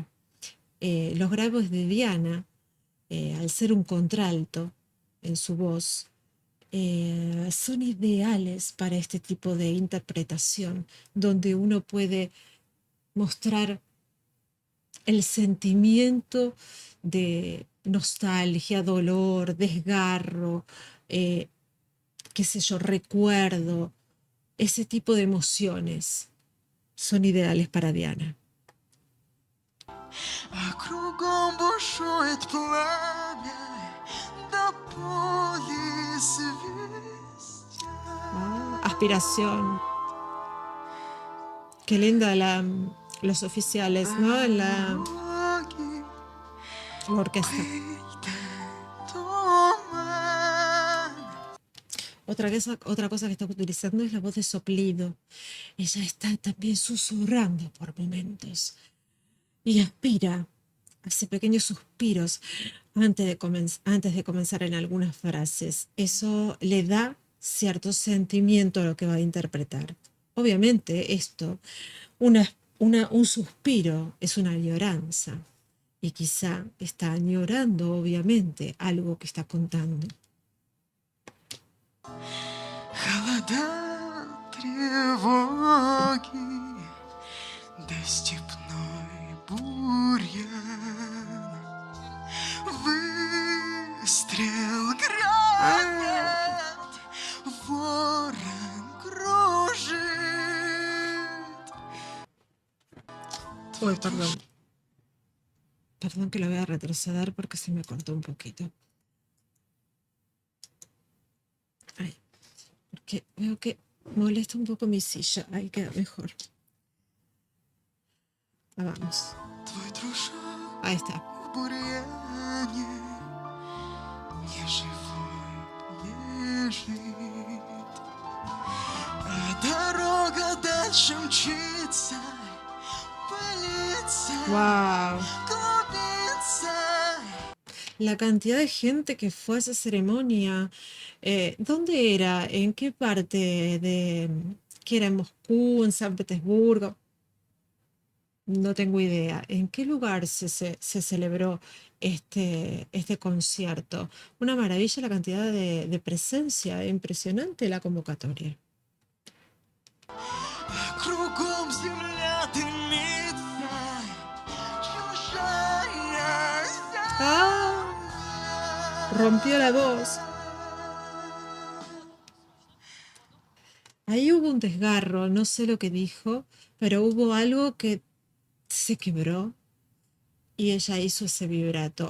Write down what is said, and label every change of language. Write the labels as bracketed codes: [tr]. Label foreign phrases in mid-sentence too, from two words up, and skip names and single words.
[es] Los graves de Diana, al ser un contralto en su voz, son ideales para este tipo de interpretación, donde uno puede mostrar el sentimiento de nostalgia, dolor, desgarro, eh, qué sé yo, recuerdo, ese tipo de emociones son ideales para Diana. [ru] А кругом бушует пламя, до поле звездя. [es] Aspiración. Qué linda los oficiales, ¿no? En la [ru] Дороги, [es] orquesta. [ru] пыль да туман. [es] Otra cosa que está utilizando es la voz de soplido. Ella está también susurrando por momentos y aspira, hace pequeños suspiros antes de comenzar en algunas frases. Eso le da cierto sentimiento a lo que va a interpretar. Obviamente esto, un suspiro es una añoranza y quizá está añorando obviamente algo que está contando. [ru] Холода, тревоги, да степной бурьян. Выстрел грянет, ворон кружит. [es] Uy, perdón. Perdón que lo voy a retroceder porque se me cortó un poquito. Ay, porque veo que molesta un poco mi silla. Ahí queda mejor. Ah, vamos. [ru] Твой дружок [es] Ahí está. [ru] в бурьяне не живой лежит, а дорога дальше мчится, пылится, Wow. клубится. [es] La cantidad de gente que fue a esa ceremonia. ¿Dónde era? ¿En qué parte de... ¿Que era en Moscú, en San Petersburgo? No tengo idea. ¿En qué lugar se celebró este concierto? Una maravilla la cantidad de presencia, impresionante la convocatoria. [ru] Кругом земля дымится, чужая [es] ¡Ah! Rompió la voz. Ahí hubo un desgarro, no sé lo que dijo, pero hubo algo que se quebró y ella hizo ese vibrato.